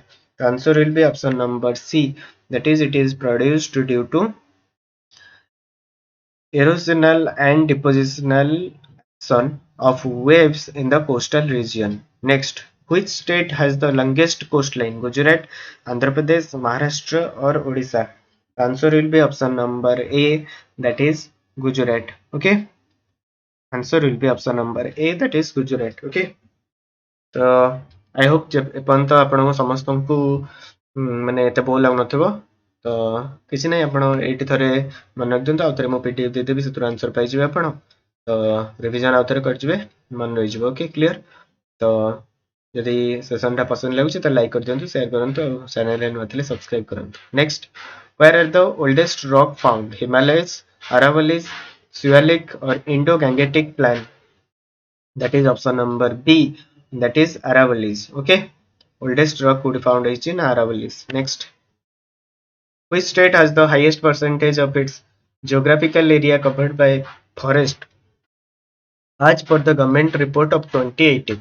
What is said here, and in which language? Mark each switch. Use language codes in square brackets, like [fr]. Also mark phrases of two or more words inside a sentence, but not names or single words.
[en] The answer will be option number C, that is it is produced due to erosional and depositional action of waves in the coastal region. Next, which state has the longest coastline? Gujarat, Andhra Pradesh, Maharashtra, or Odisha? The answer will be option number A, that is Gujarat. Okay, answer will be option number A, that is Gujarat. [or] Okay, ତ [en] I hope [or] ଏପର୍ଯ୍ୟନ୍ତ ଆପଣଙ୍କୁ ସମସ୍ତଙ୍କୁ ମାନେ ଏତେ ବୋର୍ ଲାଗୁନଥିବ। ତ କିଛି ନାହିଁ, ଆପଣ ଏଇଠି ଥରେ ମନେ ରଖିଦିଅନ୍ତୁ, ଆଉ ଥରେ ମୁଁ ପିଡିଏଫ୍ ଦେଇଦେବି, ସେଥିରୁ ଆନ୍ସର ପାଇଯିବେ ଆପଣ। ତ ରିଭିଜନ ଆଉ ଥରେ କରିଯିବେ, ମନେ ରହିଯିବ। [en] okay, clear. [or] ତ ଯଦି ସେସନଟା ପସନ୍ଦ ଲାଗୁଛି ତ ଲାଇକ୍ କରିଦିଅନ୍ତୁ, ସେୟାର କରନ୍ତୁ, ଆଉ ଚ୍ୟାନେଲରେ ନୂଆ ଥିଲେ ସବସ୍କ୍ରାଇବ କରନ୍ତୁ। [en] ନେକ୍ସଟ, where are the oldest rock found? Himalayas, Aravallis, Siwalik, or Indo-Gangetic Plain? That is option number B, that is Aravallis. Okay, oldest rock would found is in Aravallis. Next, which state has the highest percentage of its geographical area covered by forest as per the government report of 2018?